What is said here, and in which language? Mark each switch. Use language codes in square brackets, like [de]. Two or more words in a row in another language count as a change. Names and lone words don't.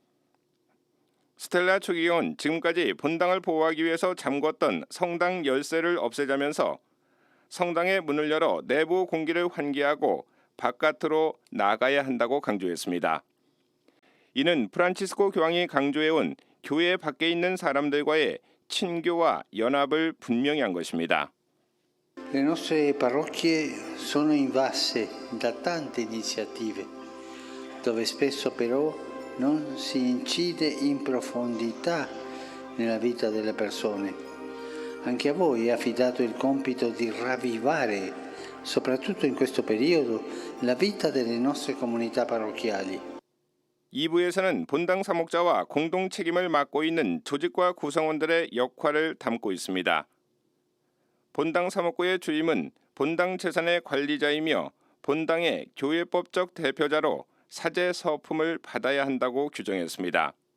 [ko] 스텔라 추기경은 지금까지 본당을 보호하기 위해서 잠궜던 성당 열쇠를 없애자면서 성당의 문을 열어 내부 공기를 환기하고 바깥으로 나가야 한다고 강조했습니다. 이는 프란치스코 교황이 강조해온 교회 밖에 있는 사람들과의 친교와 연합을 분명히 한 것입니다. [it] Le nostre parrocchie sono invasse da tante iniziative, dove spesso però non si incide in profondità nella vita delle persone. Anche a voi è affidato il compito di ravvivare, soprattutto in questo periodo, la vita delle nostre comunità parrocchiali. [ko] 2부에서는 본당 사목자와 공동 책임을 맡고 있는 조직과 구성원들의 역할을 담고 있습니다. 본당 사목구의 주임은 본당 재산의 관리자이며 본당의 교회법적 대표자로 사제 서품을 받아야 한다고 규정했습니다.